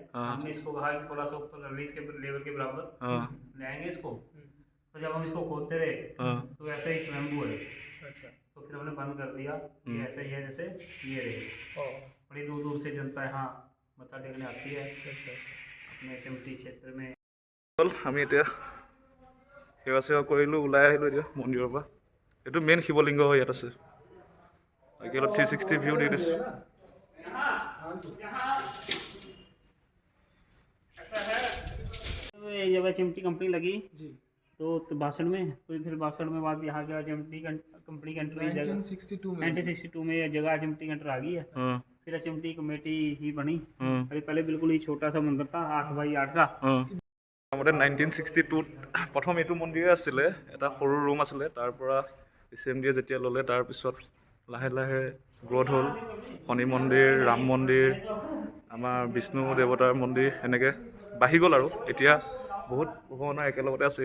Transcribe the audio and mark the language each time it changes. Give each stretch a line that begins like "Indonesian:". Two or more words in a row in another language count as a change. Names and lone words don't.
Hindi: हमने इसको कहा कि थोड़ा सा ऊपर इसके लेवल के बराबर ले आएंगे इसको। तो जब हम इसको खोदते रहे तो ऐसा ही स्वयंभू है। तो फिर हमने बंद कर दिया, ये ऐसा ही है जैसे ये रहे। बड़ी दूर दूर से जनता यहाँ मत्था टेकने आती है अपने चिमटी क्षेत्र में।
Assamese: আমি এতিয়া সেৱা চেৱা কৰিলোঁ, ওলাই আহিলোঁ এতিয়া মন্দিৰৰ পৰা। এইটো মেইন শিৱলিংগ হয়, ইয়াত আছে। বাকী অলপ 360 ভিউ দি দিছোঁ।
Hindi: ये जब चिमटी कंपनी लगी तो बासठ में, तो फिर 62 में बाद यहाँ का चिमटी कंपनी की एंट्री 1962 में ये जगह चिमटी एंटर आ गई है। फिर चिमटी कमेटी ही बनी। अभी पहले बिल्कुल ही छोटा सा मंदिर था 8x8 का।
Assamese: প্ৰথমতে 1962 প্ৰথম এইটো মন্দিৰে আছিলে, এটা সৰু ৰুম আছিলে। তাৰ পৰা CMDয়ে যেতিয়া ল'লে তাৰপিছত লাহে লাহে গ্ৰ'থ হ'ল। শনি মন্দিৰ, ৰাম মন্দিৰ, আমাৰ বিষ্ণু দেৱতাৰ মন্দিৰ এনেকৈ বাঢ়ি গ'ল আৰু এতিয়া বহুত ভগৱানৰ একেলগতে আছে।